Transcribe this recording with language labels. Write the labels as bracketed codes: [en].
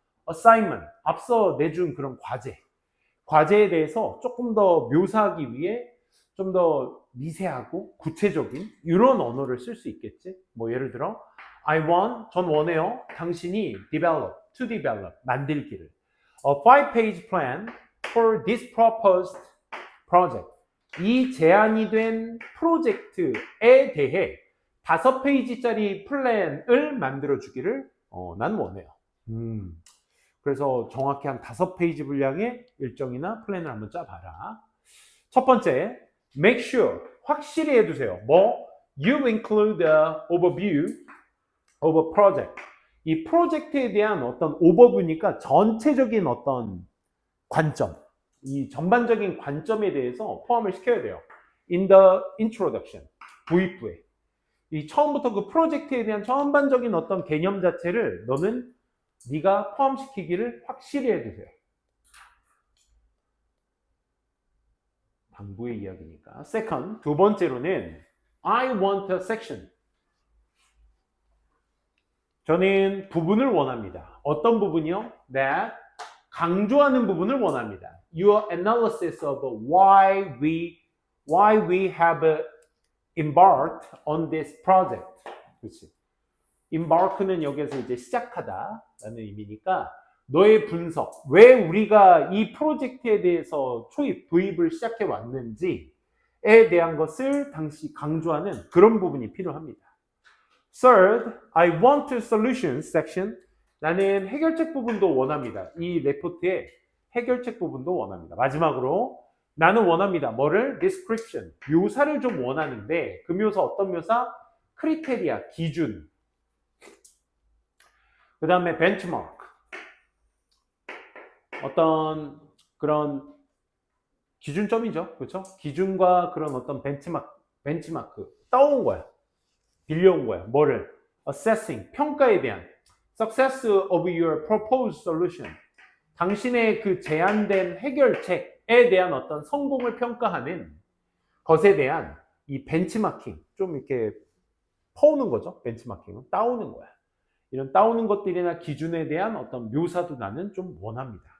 [ko] assignment, 앞서 내준 그런 과제에 대해서 조금 더 묘사하기 위해 좀 더 미세하고 구체적인 이런 언어를 쓸 수 있겠지. 뭐 예를 들어 전 원해요. 당신이 [en] to develop, [ko] 만들기를. [en] A 5-page plan for this proposed project. [ko] 이 제안이 된 프로젝트에 대해 5페이지짜리 플랜을 만들어 주기를 난 원해요. 그래서 정확히 한 5페이지 분량의 일정이나 플랜을 한번 짜봐라. 첫 번째, make sure, 확실히 해두세요. 뭐? [en] You include the overview of a project. [ko] 이 프로젝트에 대한 어떤 오버뷰니까 전체적인 어떤 관점, 이 전반적인 관점에 대해서 포함을 시켜야 돼요. [en] In the introduction, [ko] 도입부에. 이 처음부터 그 프로젝트에 대한 전반적인 어떤 개념 자체를 너는 네가 포함시키기를 확실히 해두세요. 당부의 이야기니까. [en] Second, [ko] 두 번째로는 [en] I want a section. [ko] 저는 부분을 원합니다. 어떤 부분이요? That 강조하는 부분을 원합니다. [en] Your analysis of why we have embarked on this project. [ko] 그렇지. embark는 여기서 이제 시작하다라는 의미니까 너의 분석, 왜 우리가 이 프로젝트에 대해서 도입을 시작해 왔는지에 대한 것을 당시 강조하는 그런 부분이 필요합니다. [en] Third, I want a solution section. [ko] 나는 해결책 부분도 원합니다. 이 레포트에 해결책 부분도 원합니다. 마지막으로 나는 원합니다. 뭐를? description. 묘사를 좀 원하는데 그 묘사 어떤 묘사? 크리테리아, 기준. 그 다음에 benchmark. 어떤 그런 기준점이죠. 그렇죠? 기준과 그런 어떤 벤치마크 따온 거야. 빌려온 거야. 뭐를? [en] assessing, [ko] 평가에 대한 [en] success of your proposed solution. [ko] 당신의 그 제안된 해결책에 대한 어떤 성공을 평가하는 것에 대한 이 벤치마킹, 좀 이렇게 퍼오는 거죠. 벤치마킹은 따오는 거야. 이런 따오는 것들이나 기준에 대한 어떤 묘사도 나는 좀 원합니다.